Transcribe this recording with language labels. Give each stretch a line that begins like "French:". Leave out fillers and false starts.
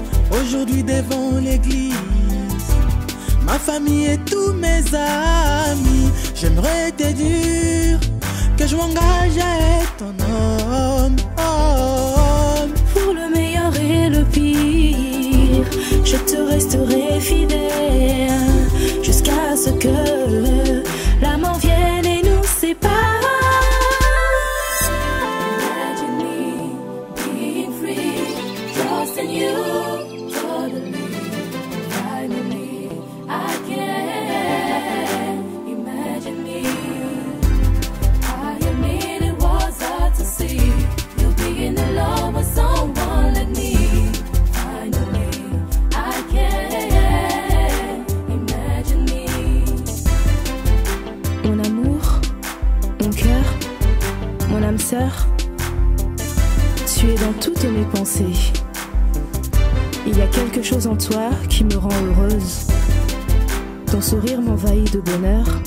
French: Aujourd'hui devant l'église, ma famille et tous mes amis, j'aimerais te dire que je m'engage à être ton homme, homme. Pour le meilleur et le pire, je te resterai fidèle jusqu'à ce que la mort vienne et nous sépare.
English: Imagine me being free, trusting you totally. Finally, I can imagine me. I admit it was hard to see you being in love with someone like me. Finally, I can imagine me.
French: Mon amour, mon cœur, mon âme sœur, tu es dans toutes mes pensées. Il y a quelque chose en toi qui me rend heureuse. Ton sourire m'envahit de bonheur.